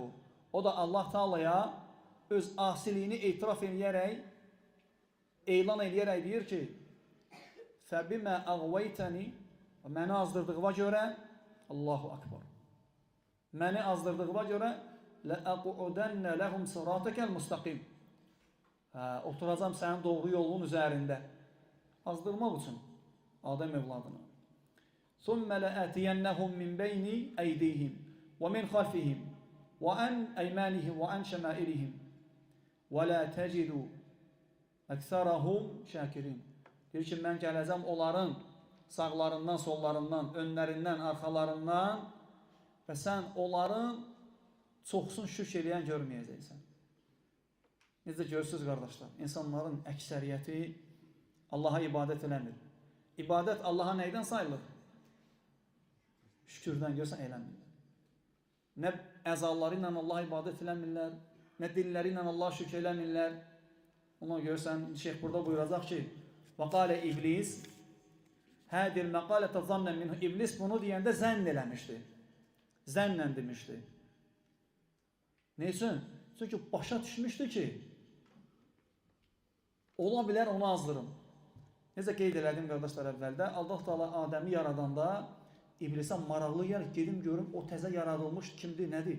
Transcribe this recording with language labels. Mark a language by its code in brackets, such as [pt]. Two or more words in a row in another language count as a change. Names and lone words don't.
[az] O da Allah Teala'ya öz asiliyini etiraf edərək, elan edərək deyir ki, [ar] فبما أغويتني, [az] məni azdırdığıma görə, [ar] الله أكبر, [az] məni azdırdığıma görə, [ar] لأقعدن لهم صراطك المستقيم. [az] Oturacam sənin doğru yolun üzərində. Azdırmaq üçün Adəm evladını. [ar] ثُمَّ لَأَتِيَنَّهُمْ مِنْ بَيْنِ أَيْدِيهِمْ وَمِنْ خَلْفِهِمْ وَعَنْ أَيْمَانِهِمْ وَعَنْ شَمَائِلِهِمْ وَلَا تَجِدُ أَكْثَرَهُمْ شَاكِرِينَ. [az] Deyir ki, mən gələcəm onların sağlarından, sollarından, önlərindən, arxalarından və sən onların çoxsun şükr eləyən görməyəcəksən. Necə görürsünüz, qardaşlar? İnsanların əksəriyyəti Allaha ibadət eləmir. İbadət Allaha neydən sayılır? Şükürdən görsən eləmirlər. Nə əzaları ilə Allaha ibadət eləmirlər, nə dilləri ilə Allaha şükür eləmirlər. Ona görürsən, şeyh burada buyuracaq ki, [ar] وَقَالَ İblis هَذِي الْمَقَالَةَ ظَنًّا مِنْهُ. [az] İblis bunu deyəndə zənn eləmişdi. Zənnən demişdi. Neysin? Çünki başa düşmüşdü ki, ola bilər onu azdırım. Necə qeyd elədim qardaşlar əvvəldə, Allah Teala Adəmi yaradanda İblisə maraqlı yer, gedim görüm o təzə yaradılmış kimdir, nədir?